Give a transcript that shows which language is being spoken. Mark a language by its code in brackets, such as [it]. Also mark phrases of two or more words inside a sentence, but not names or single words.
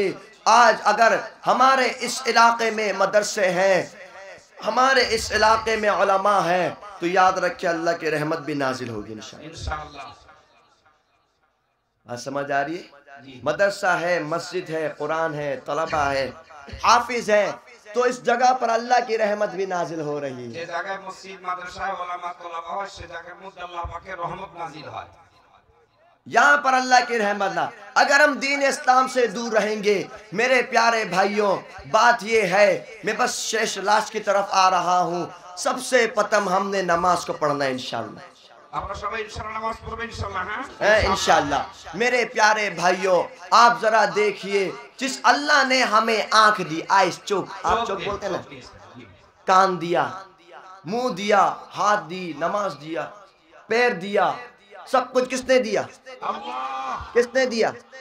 [ur] آج اگر ہمارے اس علاقے میں مدرسے ہیں، ہمارے اس علاقے میں علماء ہیں، تو یاد رکھیں اللہ کی رحمت بھی نازل ہوگی انشاءاللہ۔ بات سمجھ آ رہی ہے؟ مدرسہ ہے، مسجد ہے، قرآن ہے، طلبہ ہے، حافظ ہے، تو اس جگہ پر اللہ کی رحمت بھی نازل ہو رہی ہے۔ [bn] যে জায়গায় মসজিদ মাদ্রাসা ওলামা তোলাবা হয়, সে জায়গার মধ্যে আল্লাহ পাকের রহমত নাজিল হয়। یہاں پر اللہ کی رحمت نہ، اگر ہم دین اسلام سے دور رہیں گے، میرے پیارے بھائیوں، بات یہ ہے، میں بس شیش لاش کی طرف آ رہا ہوں، سب سے پتم ہم نے نماز کو پڑھنا ہے انشاءاللہ، আমরা সবাই ইনশাআল্লাহ নামাজ পড়ব ইনশাআল্লাহ। হ্যাঁ [ur] انشاءاللہ۔ میرے پیارے بھائیوں، آپ ذرا دیکھیے، جس اللہ نے ہمیں آنکھ دی، آئیس چوک، آپ چوک بولتے ہیں نا، کان دیا، منہ دیا، ہاتھ دی، نماز دیا، پیر دیا، سب کچھ کس نے دیا؟ کس نے دیا؟